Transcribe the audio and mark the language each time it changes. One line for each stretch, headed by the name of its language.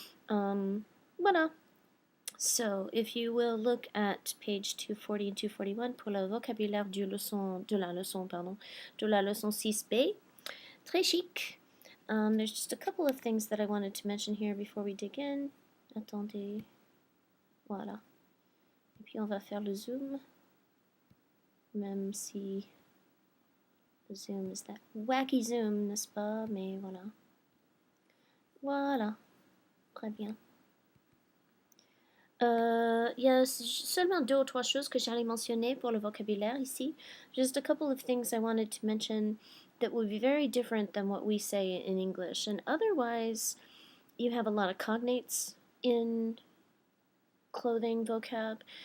English: Voilà. So, if you will look at page 240 and 241
French: pour le vocabulaire de la leçon 6B. Très chic.
English: There's just a couple of things that I wanted to mention here before we dig in.
French: Attendez. Voilà. Et puis on va faire le zoom. Même si le zoom
English: is that wacky zoom,
French: n'est-ce pas? Mais voilà. Voilà. Très bien. Il y a seulement 2 ou 3 choses que j'allais mentionner pour le vocabulaire ici.
English: Just a couple of things I wanted to mention that would be very different than what we say in English. And otherwise, you have a lot of cognates in clothing vocab.